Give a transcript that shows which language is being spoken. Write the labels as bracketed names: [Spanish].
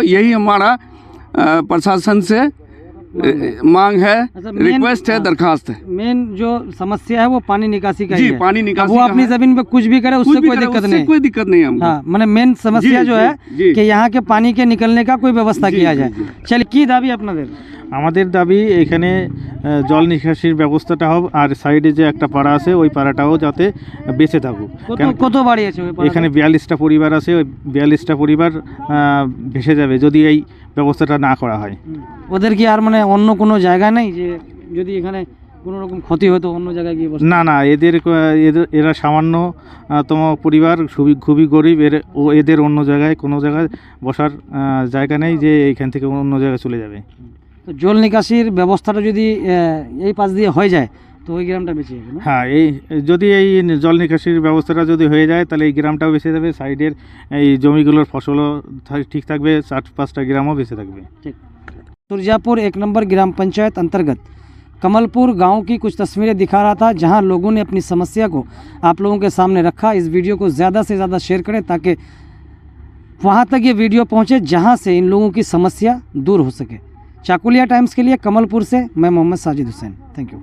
[Hindi] यही हमारा प्रशासन से मांग है, रिक्वेस्ट है, दरखास्त है। मेन जो समस्या है वो पानी निकासी का जी, ही है। पानी निकासी वो का अपनी है। जमीन पे कुछ भी करे उससे कोई दिक्कत नहीं, कोई दिक्कत नहीं है हमको। हाँ, मैंने मेन समस्या जो है कि यहाँ के पानी के निकलने का कोई व्यवस्था किया जाए। [Bangla] चलिए, की दाबी আপনাদের? আমাদের দাবি এখানে জল নিকাশির ব্যবস্থাটা হোক, আর সাইডে যে একটা পাড়া আছে ওই পাড়াটাও যাতে বেঁচে থাকুক। কত বাড়ি আছে ওই পাড়াতে? এখানে 42টা পরিবার আছে, ওই 42টা পরিবার ভেসে যাবে যদি এই ব্যবস্থাটা না করা হয়। ওদের কি আর মানে অন্য কোনো জায়গা নেই যে যদি এখানে কোনো রকম ক্ষতি হতো অন্য জায়গায় গিয়ে বসে? না না, এরা সামান্যতম পরিবার, খুবই গরিব, এদের অন্য জায়গায় কোনো জায়গায় বসার জায়গা নেই যে এইখান থেকে অন্য জায়গায় চলে যাবে। তো জল নিকাশির ব্যবস্থাটা যদি এই পাশ দিয়ে হয়ে যায় তো ওই গ্রামটা বেঁচে যাবে না? হ্যাঁ, যদি এই জল নিকাশির ব্যবস্থাটা যদি হয়ে যায় তাহলে এই গ্রামটাও বেঁচে যাবে, সাইডের এই জমিগুলোর ফসলও ঠিক থাকবে, 4-5টা গ্রামও বেঁচে থাকবে। [Hindi] ठीक, सुरजापुर 1 नंबर ग्राम पंचायत अंतर्गत कमलपुर गांव की कुछ तस्वीरें दिखा रहा था, जहां लोगों ने अपनी समस्या को आप लोगों के सामने रखा। इस वीडियो को ज़्यादा से ज़्यादा शेयर करें ताकि वहां तक ये वीडियो पहुंचे जहां से इन लोगों की समस्या दूर हो सके। चाकुलिया टाइम्स के लिए कमलपुर से मैं मोहम्मद साजिद हुसैन, थैंक यू।